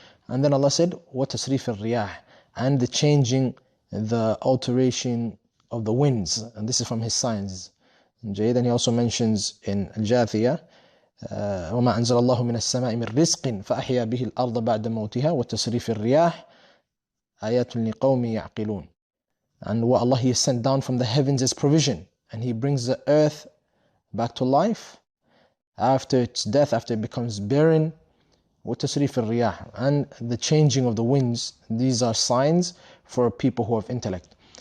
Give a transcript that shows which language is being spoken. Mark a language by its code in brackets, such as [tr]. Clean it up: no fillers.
[en] And then Allah said [ar] وَتَصْرِيفِ الرِّيَاحِ, [en] and the changing, the alteration of the winds, and this is from his signs. And he also mentions in Al-Aṭīyah [ar] وَمَا أَنزَلَ اللَّهُ مِنَ السَّمَاءِ مِن رِزْقٍ فَأَحْيَا بِهِ الْأَرْضَ بَعْدَ مَوْتِهَا وَتَصْرِيفِ الرِّيَاحِ آيَاتٌ لِقَوْمٍ يَعْقِلُونَ. [en] And what Allah, he has sent down from the heavens as provision, and he brings the earth back to life after its death, after it becomes barren. [ar] وَتَصْرِيفِ الرِّيَاحِ, [en] and the changing of the winds. These are signs for people who have intellect.